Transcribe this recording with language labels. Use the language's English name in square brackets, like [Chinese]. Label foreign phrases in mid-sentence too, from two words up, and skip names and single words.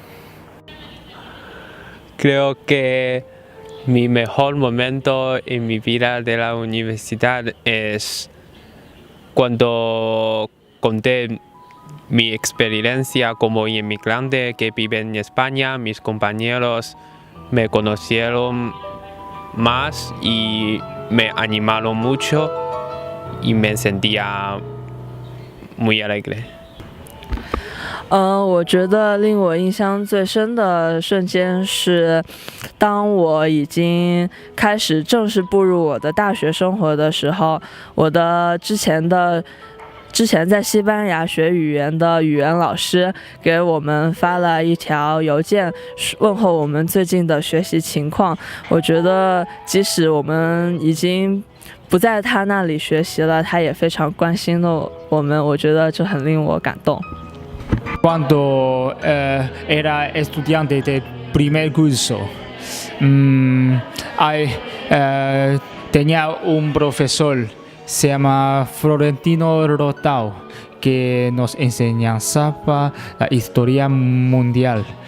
[Spanish] Creo que mi mejor momento en mi vida de la universidad es cuando conté mi experiencia como inmigrante que vive en España. Mis compañeros me conocieron más y me animaron mucho y me sentía muy alegre。 [Chinese] 我觉得令我印象最深的瞬间是，当我已经开始正式步入我的大学生活的时候，我的之前在西班牙学语言的语言老师给我们发了一条邮件，问候我们最近的学习情况。我觉得即使我们已经不在他那里学习了，他也非常关心了我们，我觉得这很令我感动。 [Spanish] Cuando era estudiante del primer curso, tenía un profesor, se llama Florentino Rotao, que nos enseñaba la historia mundial.